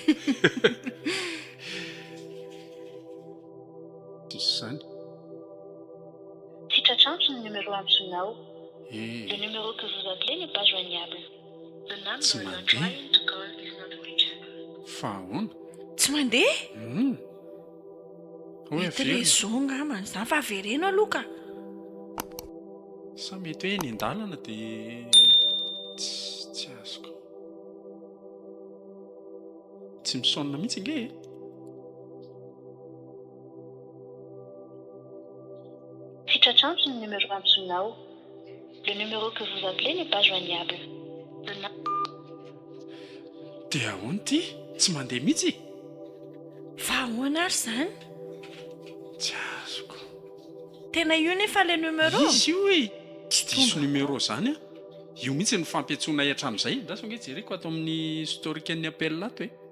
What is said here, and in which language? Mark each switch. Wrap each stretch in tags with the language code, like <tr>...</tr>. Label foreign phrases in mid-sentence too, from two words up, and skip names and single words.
<mg>Izany. Sitratrano ny numéro absonao.</mg> <fr>Le numéro que vous appelez n'est pas joignable.</fr> <en>The number</en> <mg>Tsy</mg> <en>you are</en> <mg>mandeha.</mg> <en>trying to call is not reachable.</en> <mg>Fa ahoana? Tsy mandeha? Hoe Mety ilay averina. zo ngamany zany fa avereno aloha ka. Sa mety hoe eny an-dalana dia tsy azoko. Tsy misaonina mihitsy ange e. Sitratrano ny numéro absonao.</mg> <fr>Le numéro que vous appelez n'est pas joignable.</fr> <en>The</en> <mg>Dia ahoana ity? Tsy mandeha mihitsy? Fa ahoana ary zany? Tsy azoko. Tena io nefa ilay numéro? Izy io e. Tsy diso numéro zany a. Io mihitsy ny fampiantsoana hatramin'izay. Ndasy ange jereko ato amin'ny historikan'ny appel ato e.</mg>